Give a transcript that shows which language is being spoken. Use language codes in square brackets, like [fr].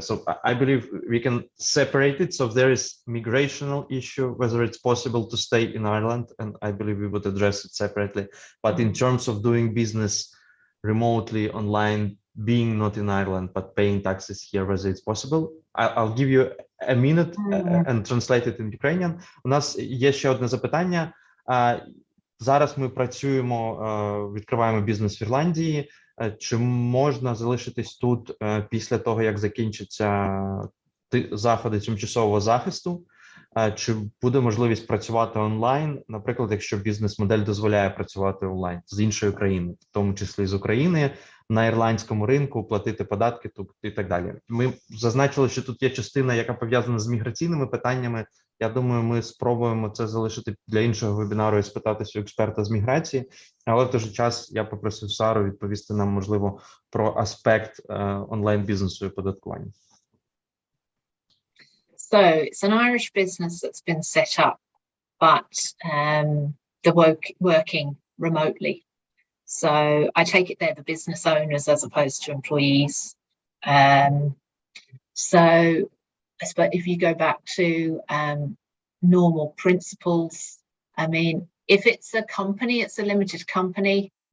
[en] So I believe we can separate it. So if there is migrational issue, whether it's possible to stay in Ireland, and I believe we would address it separately. But in terms of doing business remotely online, being not in Ireland, but paying taxes here, whether it's possible, I'll give you a minute and translate it in Ukrainian. [uk] У нас є ще одне запитання. Зараз ми працюємо, відкриваємо бізнес в Ірландії. Чи можна залишитись тут після того, як закінчаться заходи тимчасового захисту? Чи буде можливість працювати онлайн, наприклад, якщо бізнес-модель дозволяє працювати онлайн з іншої країни, в тому числі з України, на ірландському ринку, платити податки тут і так далі? Ми зазначили, що тут є частина, яка пов'язана з міграційними питаннями. Я думаю, ми спробуємо це залишити для іншого вебінару і спитатися у експерта з міграції. Але в той же час я попросив Сару відповісти нам, можливо, про аспект онлайн-бізнесу і податкування. [en] So it's an Irish business that's been set up, but they're working remotely. So I take it they're the business owners as opposed to employees. So I suppose if you go back to normal principles, I mean, if it's a company, it's a limited company.